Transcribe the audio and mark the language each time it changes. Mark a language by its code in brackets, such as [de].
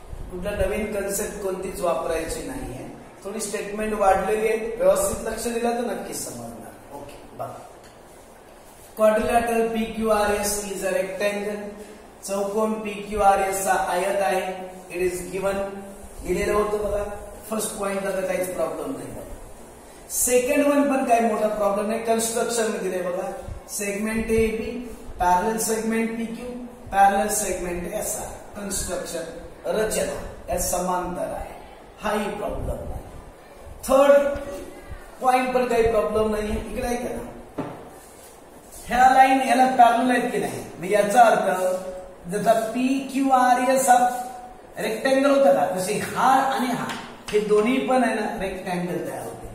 [mr] कुठला नवीन कन्सेप्ट कोणतीच वापरायची नाहीये. थोडी स्टेटमेंट वाढलेली आहे, व्यवस्थित लक्ष दिलं तर नक्कीच समजणार. ओके. [en] बघा, quadrilateral PQRS is a rectangle. [mr] चौकोन PQRS हा आयत आहे. [en] it is given, [mr] दिलेलं होतं बघा. फर्स्ट पॉइंट आता काहीच प्रॉब्लेम नाही. सेकंड वन पण काही मोठा प्रॉब्लेम नाही. कन्स्ट्रक्शन दिले बघा, segment AB parallel segment PQ parallel segment SR. Construction रचना या समांतर आहे, हाही प्रॉब्लेम नाही. थर्ड पॉइंट पण काही प्रॉब्लेम नाही. इकडे आहे का ना, ह्या लाईन याला पॅरलल आहेत की नाही. म्हणजे याचा अर्थ जसा PQRS हा रेक्टँगल होता का, तसे हा आणि हा हे दोन्ही पण आहे ना रेक्टँगल तयार होते.